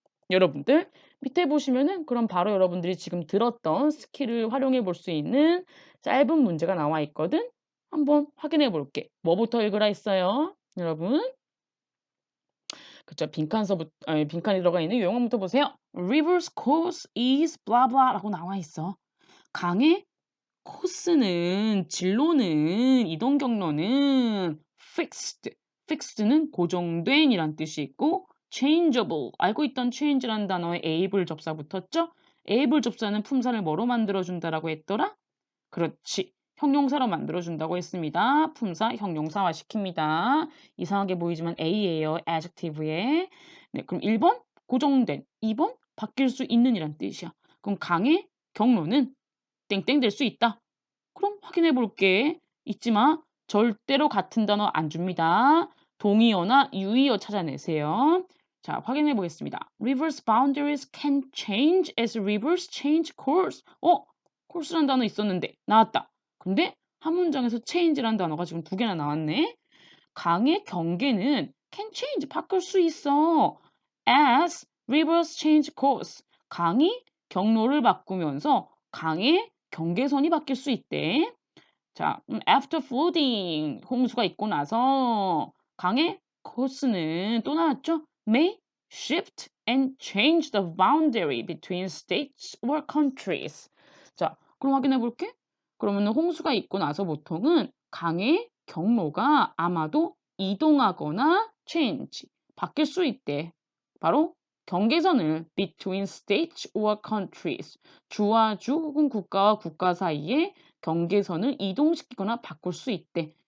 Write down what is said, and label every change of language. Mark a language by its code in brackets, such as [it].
[ko] 여러분들 밑에 보시면은 그럼 바로 여러분들이 지금 들었던 스킬을 활용해 볼 수 있는 짧은 문제가 나와 있거든. 한번 확인해 볼게. 뭐부터 읽으라 했어요? 여러분. 그쵸. 빈칸에 들어가 있는 용어부터 보세요. [en] River's course is blah blah라고 [ko] 나와 있어. 강의 코스는 진로는 이동 경로는 fixed. fixed는 고정된이란 뜻이 있고 changeable 알고 있던 change라는 단어에 able 접사 붙었죠? able 접사는 품사를 뭐로 만들어준다라고 했더라? 그렇지. 형용사로 만들어준다고 했습니다. 품사 형용사화 시킵니다. 이상하게 보이지만 A예요. adjective에. 네, 그럼 1번 고정된, 2번 바뀔 수 있는 이란 뜻이야. 그럼 강의 경로는 땡땡 될 수 있다. 그럼 확인해 볼게. 잊지 마. 절대로 같은 단어 안 줍니다. 동의어나 유의어 찾아내세요. 자, 확인해 보겠습니다. [en] Rivers boundaries can change as rivers change course. [ko] course란 단어 있었는데 나왔다. 근데 한 문장에서 change란 단어가 지금 두 개나 나왔네. 강의 경계는 [en] can change [ko] 바꿀 수 있어. [en] As rivers change course. [ko] 강이 경로를 바꾸면서 강의 경계선이 바뀔 수 있대. 자, [en] after flooding [ko] 홍수가 있고 나서 강의 코스는 또 나왔죠? [en] May shift and change the boundary between states or countries. [ko] 자, 그럼 확인해 볼게. 그러면 홍수가 있고 나서 보통은 강의 경로가 아마도 이동하거나 change 바뀔 수 있대. 바로 경계선을 [en] between states or countries [ko] 주와 주 혹은 국가와 국가 사이에 경계선을 이동시키거나 바꿀 수 있대.